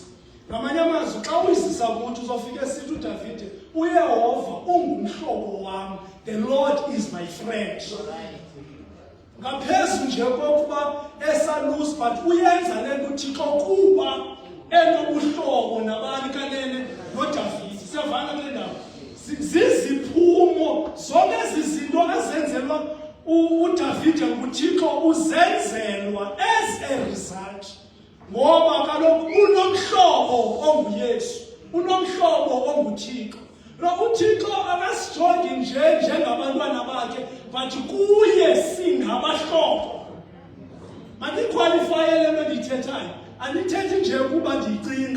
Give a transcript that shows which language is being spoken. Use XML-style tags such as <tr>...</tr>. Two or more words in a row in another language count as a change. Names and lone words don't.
<xh>Ngamanye amazwi xa uyizisa kuthi uzofika esithi uDavide uYehova ungumhlobo wam,</xh> <en>the Lord is my friend.</en> <xh>Ngaphezu nje kokuba esalusi, but uyenza le nto uThixo kuba enobuhlobo nabani kanene noDavide. Siyavana kule ndawo. Ziziphumo zonke ezi zinto ezenzelwa uDavide nguThixo uzenzelwa</xh> <en>as a result,</en> <xh>ngoba kaloku unomhlobo onguYesu, unomhlobo onguThixo. Lo uThixo akasijongi njengabantwana bakhe, but kuye singabahlobo. Mandikhwalifayele le nto ndiyithethayo, andithethi nje kuba ndiyicinga.</xh>